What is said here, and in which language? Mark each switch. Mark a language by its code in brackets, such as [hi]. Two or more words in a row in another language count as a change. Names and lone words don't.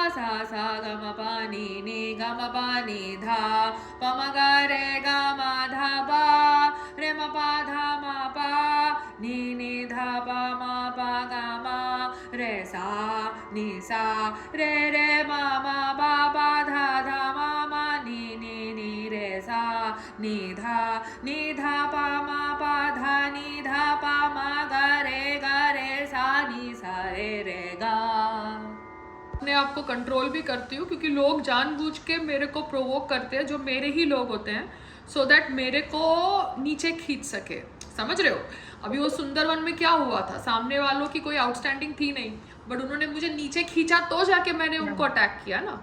[hi] सा ग म पा नी ग म पा नी धा प म ग रे ग म धा पा रे म पा धा म पा नी धा पा म पा ग म रे सा नी सा रे रे म पा पा धा धा म नी रे सा नी धा पा म पा धा नी धा पा म ग रे सा नी सा रे गा। अपने आप को कंट्रोल भी करती हूँ क्योंकि लोग जानबूझ के मेरे को प्रोवोक करते हैं, जो मेरे ही लोग होते हैं, [en] so that [hi] मेरे को नीचे खींच सके। समझ रहे हो? अभी वो सुंदरवन में क्या हुआ था, सामने वालों की कोई आउटस्टैंडिंग थी नहीं, बट उन्होंने मुझे नीचे खींचा तो जाके मैंने उनको अटैक किया ना।